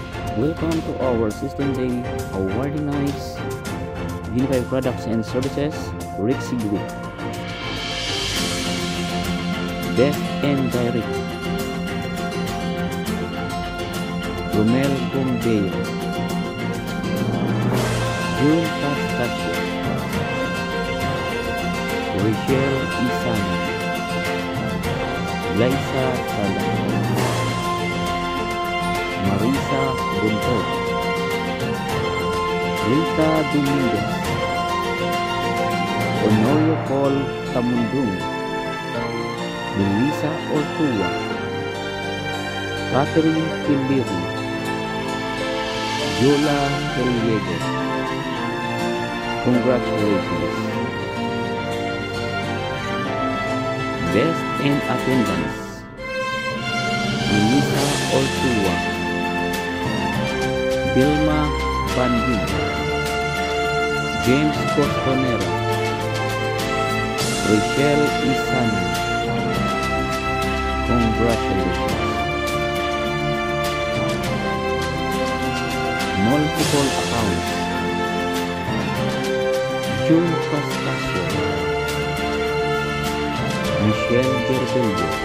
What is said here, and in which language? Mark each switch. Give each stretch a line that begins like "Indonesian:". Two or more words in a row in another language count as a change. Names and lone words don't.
English: Welcome to our 16th day awarding nights, Unified Products and Services, Rixie Group. Best and Direct, Romel Bombeo, June Pastasio, Rachel Isana, Liza Salam, Marisa Bunto, Rita Dominguez, Honorio Paul Tamundung, Luisa Ortua, Catherine Pilbiri, Yola Periego. Congratulations. Best in Attendance, Luisa Ortua, Vilma Bandin, James Costonera, Rachel Isani. Congratulations. Multiple accounts, June Pastasio, Michelle Gerbello,